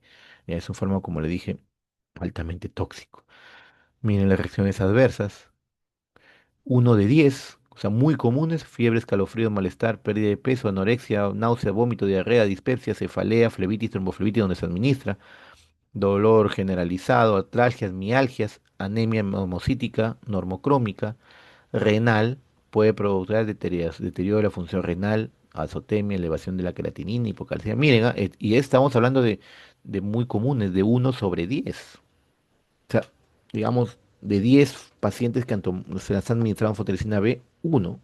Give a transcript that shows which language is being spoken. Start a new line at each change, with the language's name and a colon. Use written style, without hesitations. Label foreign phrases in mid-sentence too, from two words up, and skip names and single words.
Spanish: Es un fármaco, como le dije, altamente tóxico. Miren las reacciones adversas. Uno de 10, o sea, muy comunes: fiebre, escalofrío, malestar, pérdida de peso, anorexia, náusea, vómito, diarrea, dispepsia, cefalea, flebitis, tromboflebitis donde se administra, dolor generalizado, atralgias, mialgias, anemia hemocítica, normocrómica, renal, puede provocar deterioro de la función renal, azotemia, elevación de la creatinina, hipocalcemia. Miren, y estamos hablando de muy comunes, de 1/10. O sea, digamos, de 10 pacientes que se las han administrado anfotericina B, uno.